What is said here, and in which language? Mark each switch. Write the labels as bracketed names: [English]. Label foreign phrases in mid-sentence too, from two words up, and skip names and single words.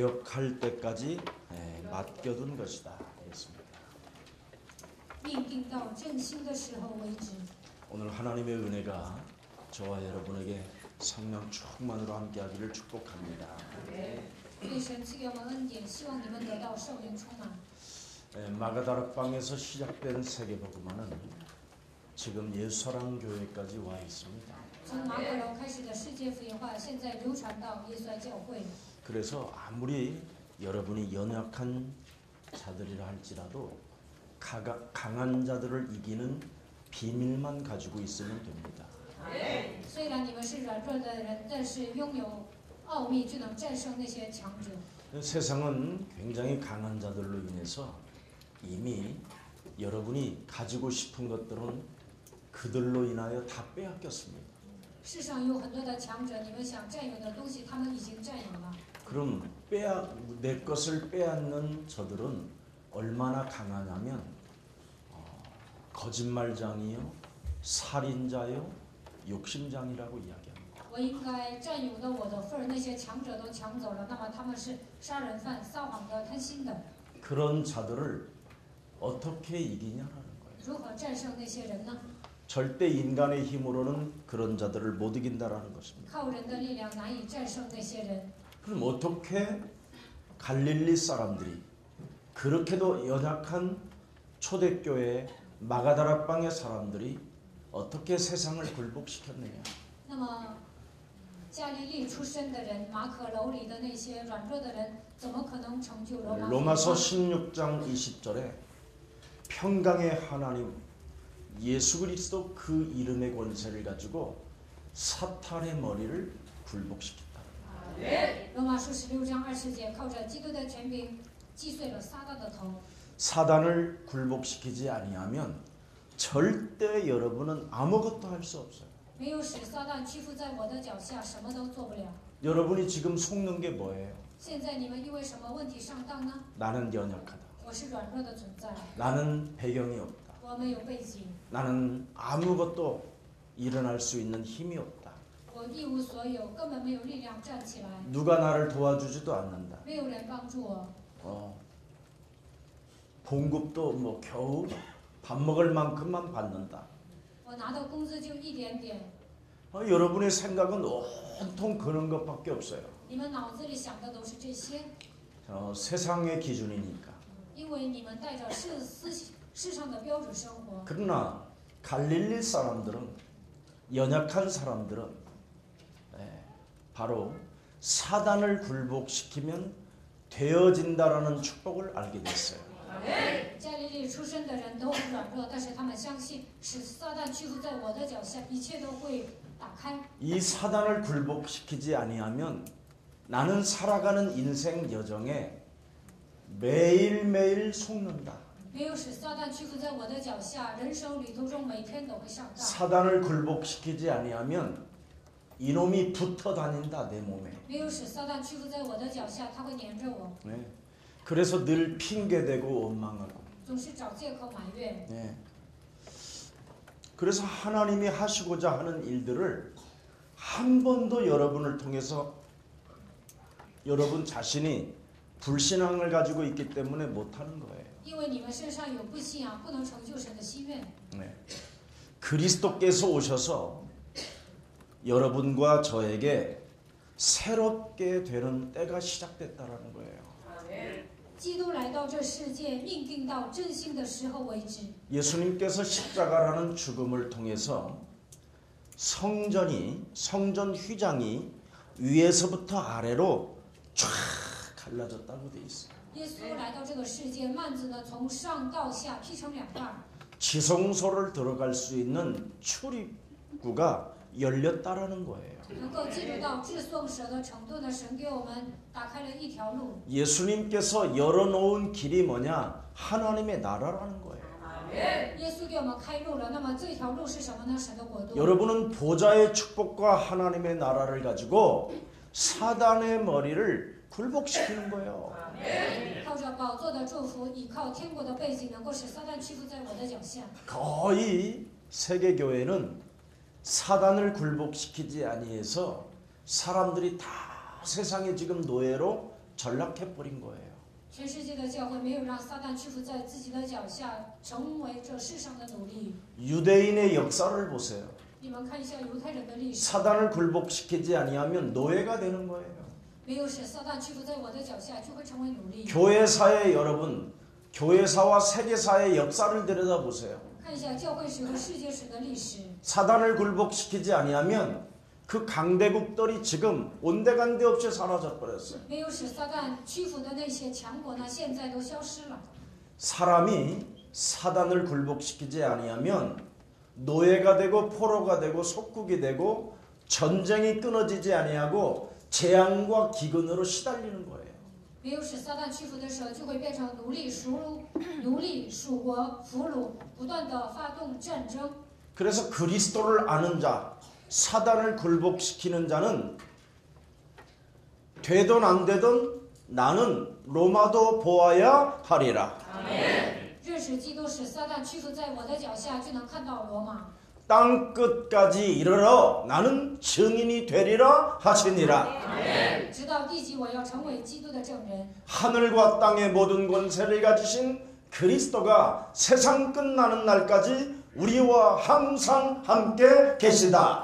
[Korean] 굴복할 때까지 맡겨둔 것이다. 했습니다. [Chinese] 命定到振兴的时候为止。 [Korean] 오늘 하나님의 은혜가 저와 여러분에게 성령 충만으로 함께하기를 축복합니다. [Chinese] 愿神赐给我们恩典，希望你们得到圣灵充满。 [Korean] 마가다락방에서 시작된 세계복음화는 지금 예수사랑 교회까지 와 있습니다. [Chinese] 从马可楼开始的世界福音化，现在流传到耶稣爱教会。 [Korean] 그래서 아무리 여러분이 연약한 자들이라 할지라도 강한 자들을 이기는 비밀만 가지고 있으면 됩니다. [Chinese] 虽然你们是软弱的人，但是拥有奥秘就能战胜那些强者。 [Korean] 세상은 굉장히 강한 자들로 인해서 이미 여러분이 가지고 싶은 것들은 그들로 인하여 다 빼앗겼습니다. [Chinese] 世上有很多的强者，你们想占有的东西，他们已经占有了。 [Korean] 그럼 내 것을 빼앗는 저들은 얼마나 강하냐면 거짓말장이요, 살인자요, 욕심장이라고 이야기합니다. [Chinese] 我应该占有的我的份儿，那些强者都抢走了，那么他们是杀人犯、撒谎的、贪心的。 [Korean] 그런 자들을 어떻게 이기냐라는 거예요. [Chinese] 如何战胜那些人呢？ [Korean] 절대 인간의 힘으로는 그런 자들을 못 이긴다라는 것입니다. [Chinese] 靠人的力量难以战胜那些人。 [Korean] 그럼 어떻게 갈릴리 사람들이 그렇게도 연약한 초대교회 마가다락방의 사람들이 어떻게 세상을 굴복시켰느냐? [Chinese] 那么，加利利出身的人，马可楼里的那些软弱的人，怎么可能成就罗马？ [Korean] 로마서 16장 20절에 평강의 하나님 예수 그리스도 그 이름의 권세를 가지고 사탄의 머리를 굴복시켰다. [Chinese] 罗马书16章20节，靠着基督的权柄击碎了撒旦的头。 [Korean] 사단을 굴복시키지 아니하면 절대 여러분은 아무것도 할 수 없어요. [Chinese] 没有使撒旦屈服在我的脚下，什么都做不了。 [Korean] 여러분이 지금 속는 게 뭐예요? [Chinese] 现在你们因为什么问题上当呢？ [Korean] 나는 연약하다. [Chinese] 我是软弱的存在， [Korean] 나는 배경이 없다. [Chinese] 我没有背景， [Korean] 나는 아무것도 일어날 수 있는 힘이 없다. [Chinese] 我一无所有，根本没有力量站起来， [Korean] 누가 나를 도와주지도 않는다. [Chinese] 没有人帮助我， [Korean] 봉급도 뭐 겨우 밥 먹을 만큼만 받는다. [Chinese] 我拿到工资就一点点。 [Korean] 여러분의 생각은 온통 그런 것밖에 없어요. [Chinese] 你们脑子里想的都是这些， [Korean] 세상의 기준이니까. [Chinese] 因为你们带着世上的标准生活。 [Korean] 그러나 갈릴리 사람들은 연약한 사람들은 바로 사단을 굴복시키면 되어진다라는 축복을 알게 됐어요. [Chinese] 加利利出身的人都很软弱，但是他们相信，使撒旦屈服在我的脚下，一切都会打开。 [Korean] 이 사단을 굴복시키지 아니하면 나는 살아가는 인생 여정에 매일매일 속는다. [Chinese] 没有使撒旦屈服在我的脚下，人生旅途中每天都会上当。 [Korean] 사단을 굴복시키지 아니하면 이놈이 붙어 다닌다 내 몸에. [Chinese] 没有使撒旦屈服在我的脚下，他会黏着我， [Korean] 네. 그래서 늘 핑계대고 원망하고. [Chinese] 总是找借口埋怨。 [Korean] 네. 그래서 하나님이 하시고자 하는 일들을 한 번도 여러분을 통해서 여러분 자신이 불신앙을 가지고 있기 때문에 못하는 거예요. [Chinese] 因为你们身上有不信仰，不能成就神的心愿。 [Korean] 네. 그리스도께서 오셔서 여러분과 저에게 새롭게 되는 때가 시작됐다라는 거예요. [Chinese] 基督来到这世界，命定到振兴的时候为止。 [Korean] 예수님께서 십자가라는 죽음을 통해서 성전 휘장이 위에서부터 아래로 쫙 갈라졌다고 돼 있어요. [Chinese] 耶稣来到这个世界，幔子呢从上到下劈成两半， [Korean] 지성소를 들어갈 수 있는 출입구가 열렸다라는 거예요. [Chinese] 能够进入到至颂舍的程度呢，神给我们打开了一条路。 [Korean] 예수님께서 열어놓은 길이 뭐냐? 하나님의 나라라는 거예요. [Chinese] 耶稣给我们开路了，那么这条路是什么呢？神的国度。 [Korean] 여러분은 보좌의 축복과 하나님의 나라를 가지고 사단의 머리를 굴복시키는 거예요. [Chinese] 靠着宝座的祝福，依靠天国的背景，能够使撒旦屈服在我的脚下。 [Korean] 거의 세계교회는 사단을 굴복시키지 아니해서 사람들이 다 세상의 지금 노예로 전락해 버린 거예요. [Chinese] 全世界的教会没有让撒旦屈服在自己的脚下，成为这世上的奴隶。 [Korean] 유대인의 역사를 보세요. [Chinese] 你们看一下犹太人的历史， [Korean] 사단을 굴복시키지 아니하면 노예가 되는 거예요. [Chinese] 没有使撒旦屈服在我的脚下，就会成为奴隶。 [Korean] 교회사의 여러분, 교회사와 세계사의 역사를 들여다보세요. [Chinese] 看一下教会史和世界史的历史， [Korean] 사단을 굴복시키지 아니하면 그 강대국들이 지금 온데간데 없이 사라져 버렸어요. [Chinese] 没有使撒旦屈服的那些强国呢，现在都消失了。 [Korean] 사람이 사단을 굴복시키지 아니하면 노예가 되고 포로가 되고 속국이 되고 전쟁이 끊어지지 아니하고 재앙과 기근으로 시달리는 거예요. [Chinese] 没有使撒旦屈服的时候，就会变成奴隶、属国、俘虏，不断的发动战争。 [Korean] 그래서 그리스도를 아는 자, 사단을 굴복시키는 자는 되든 안 되든 나는 로마도 보아야 하리라. [Chinese] 认识基督使撒旦屈服在我的脚下，就能看到罗马。 [Korean] 땅 끝까지 이르러 나는 증인이 되리라 하시니라. [Chinese] 直到地极，我要成为基督的证人。 [Korean] 하늘과 땅의 모든 권세를 가지신 그리스도가 세상 끝나는 날까지 우리와 항상 함께 계시다.